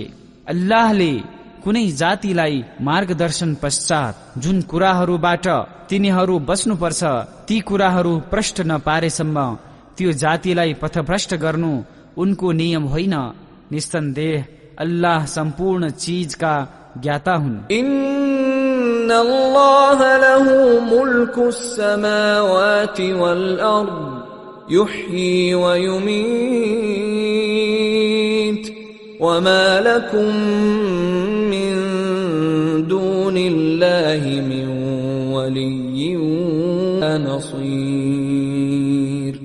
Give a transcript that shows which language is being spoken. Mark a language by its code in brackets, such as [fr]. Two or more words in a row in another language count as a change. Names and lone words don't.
[ne] अल्लाहले कुनै जातिलाई मार्गदर्शन पश्चात जुन कुराहरूबाट तिनीहरू बस्नुपर्छ ती कुराहरू प्रष्ट नपारेसम्म त्यो जातिलाई पथभ्रष्ट गर्नु उनको नियम होइन। निस्सन्देह अल्लाह सम्पूर्ण चीजका ज्ञाता हुन्। [ar] إن الله له ملك السماوات والأرض يحيي ويميت وما لكم من دون الله من ولي ولا نصير.